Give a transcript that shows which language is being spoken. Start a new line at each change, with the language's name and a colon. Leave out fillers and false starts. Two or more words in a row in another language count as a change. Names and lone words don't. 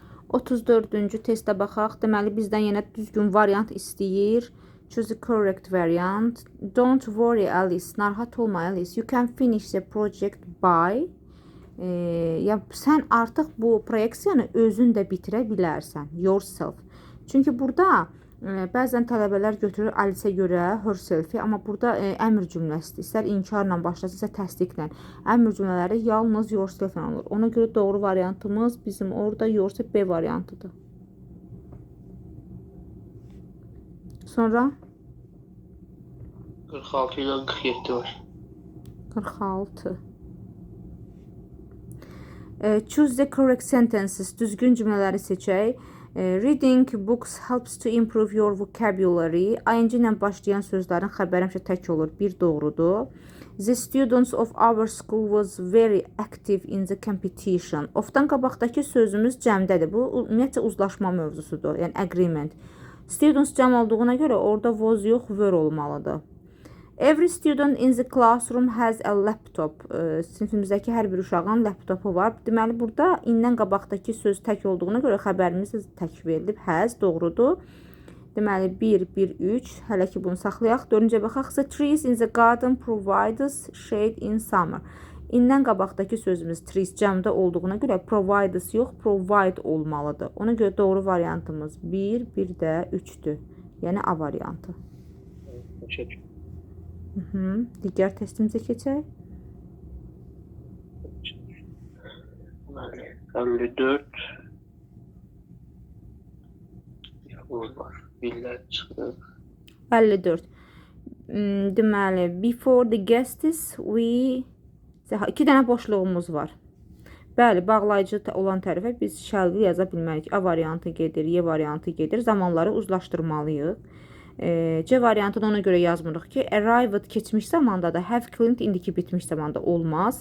Azerbaijani: 34-cü testə baxaq. Deməli, bizdən yenə düzgün variant istəyir.
English: Choose the correct variant. Don't worry Alice.
Azerbaijani: Narahat olma
English: Alice. You can finish the project by.
Azerbaijani: Ya sən artıq bu proyeksiyanı özün də bitirə bilərsən.
English: Yourself.
Azerbaijani: Çünki burada bəzən tələbələr götürür Alice-ə görə herself-i, amma burada əmr cümləsidir. İstər inkarla başlasın, istər təsdiqlə. Əmr cümlələri yalnız yourself-lə olur. Ona görə doğru variantımız bizim orada yourself B variantıdır. Sonra 46 ilə 47 var. 46.
English: Choose the correct sentences.
Azerbaijani: Düzgün cümlələri seçək.
English: Reading books helps to improve your vocabulary.
Azerbaijani: ING ilə başlayan sözlərin xəbəri həmişə tək olur. Bir doğrudur.
English: The students of our school was very active in the competition.
Azerbaijani: Ofdan qabaqdakı sözümüz cəmdədir. Bu ümumiyyətcə uzlaşma mövzusudur. Yəni agreement. Students cəm olduğuna görə orada was yox, were olmalıdır.
English: Every student in the classroom has a laptop.
Azerbaijani: Sinifimizdəki hər bir uşağın laptopu var. Deməli, burada indən qabaqdakı söz tək olduğuna görə xəbərimiz tək verilib. Has, doğrudur. Deməli, 1, 1, 3. Hələ ki, bunu saxlayaq. 4-cə baxaq.
English: The trees in the garden provides shade in summer.
Azerbaijani: İndən qabaqdakı sözümüz trees cəmdə olduğuna görə provides yox, provide olmalıdır. Ona görə doğru variantımız 1, bir də 3-dür. Yəni A variantı. Digər testimizə keçək. 54 var. Birlər çıxır. 54. Deməli,
English: before the guests we...
Azerbaijani: 2 dənə boşluğumuz var. Bəli, bağlayıcı olan tərəfə biz şəlli yaza bilmərik. A variantı gedir, Y variantı gedir. Zamanları uzlaşdırmalıyıq. C variantını ona görə yazmırıq ki, arrived keçmiş zamanda da,
English: have cleaned
Azerbaijani: indiki bitmiş zamanda olmaz.